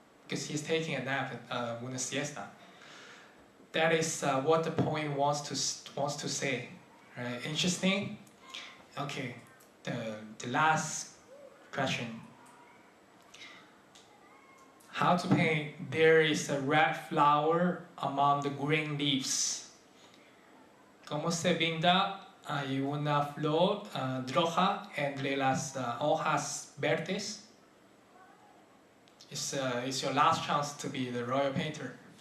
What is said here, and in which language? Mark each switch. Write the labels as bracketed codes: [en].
[en] because he's taking a nap at [es] una siesta. [en] That is what the poem wants to say. Right? Interesting. Okay, the last question. How to paint? There is a red flower among the green leaves. [es] ¿Cómo se pinta? Hay una flor roja entre las hojas verdes. [en] It's your last chance to be the royal painter.